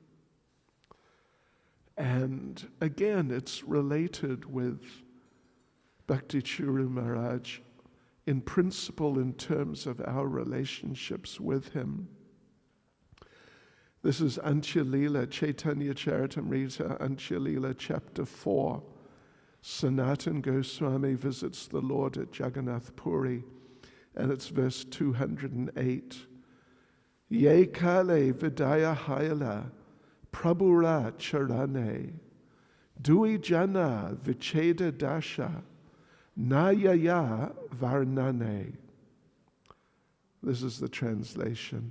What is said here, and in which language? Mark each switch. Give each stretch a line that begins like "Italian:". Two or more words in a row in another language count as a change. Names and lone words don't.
English: And again, it's related with Bhakti Churu Maharaj in principle in terms of our relationships with him. This is Antya Leela, Chaitanya Charitamrita, Antya Leela, chapter 4. Sanatana Goswami visits the Lord at Jagannath Puri, and it's verse 208.
Bangla: যে কালে বিদায় হৈল প্রভুর চরণে দুই জন বিচ্ছেদ দশা নয়ায় বর্ণনে.
English: This is the translation.